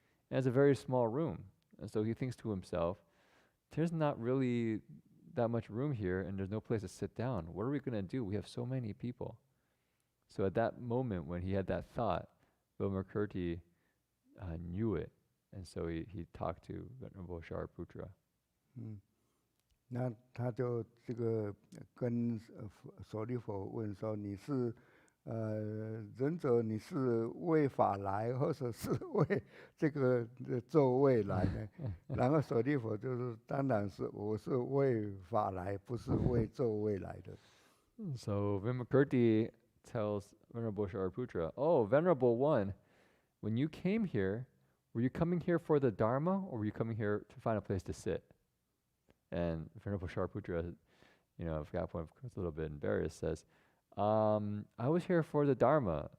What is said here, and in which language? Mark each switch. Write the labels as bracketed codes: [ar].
[en] And it's a very small room. And so he thinks to himself, there's not really that much room here, and there's no place to sit down. What are we going to do? We have so many people. So at that moment, when he had that thought, Vilmakirti knew it. And so he talked to Venerable Shariputra. [zh] 那他就这个跟舍利弗问说：“你是仁者，你是为法来，或者是为这个座位来呢？” 然后舍利弗就是：“当然是我是为法来，不是为座位来的。” [en] So Vimakirti tells Venerable Shariputra, "Oh, Venerable One, when you came here, were you coming here for the Dharma, or were you coming here to find a place to sit?" And Venerable Shariputra, I forgot, was a little bit embarrassed, says, "I was here for the Dharma.